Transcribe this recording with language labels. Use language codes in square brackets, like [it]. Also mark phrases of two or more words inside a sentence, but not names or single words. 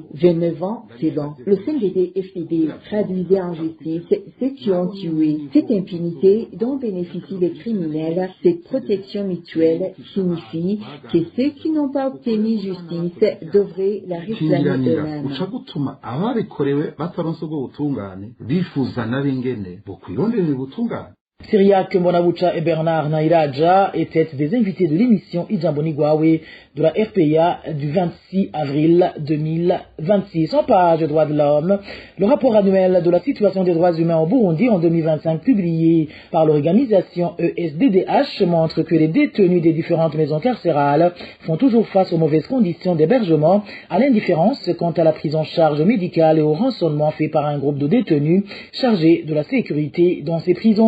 [fr] 29 ans, c'est long. Le CNDD-FDD traduisait en justice ceux qui ont tué. Cette impunité dont bénéficient les criminels, cette protection mutuelle signifie que ceux qui n'ont pas obtenu justice devraient la réclamer eux-mêmes. [rn] uca gutuma ababikorewe bataronse ubwo butungane bifuza n'abingene bokwirondera ubutungane. [fr] Cyriaque Mbonabucha et Bernard Nairaja étaient des invités de l'émission Ijamboni Gwawe de la RPA du 26 avril 2026. En page droits de l'homme, le rapport annuel de la situation des droits humains au Burundi en 2025 publié par l'organisation ESDDH montre que les détenus des différentes maisons carcérales font toujours face aux mauvaises conditions d'hébergement, à l'indifférence quant à la prise en charge médicale et au rançonnement fait par un groupe de détenus chargés de la sécurité dans ces prisons.